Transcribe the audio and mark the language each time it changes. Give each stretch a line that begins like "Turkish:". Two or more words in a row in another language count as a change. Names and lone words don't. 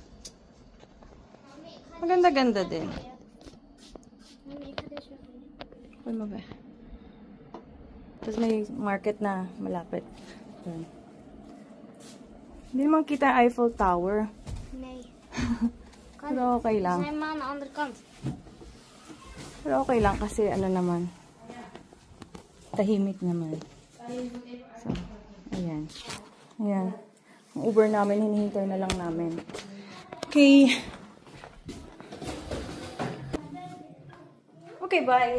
Filipino: Maganda-ganda din. Uy, mo ba? Tapos may market na malapit. Doon. Hindi naman kita Eiffel Tower.
Dutch: Nee.
Filipino: Pero okay lang.
Dutch: Zijn we aan de andere kant?
Filipino: Pero okay lang kasi ano naman. Tahimik naman. So, ayan. Ayan. Ang Uber namin, hinihintay na lang namin.
English: Okay. Okay, bye.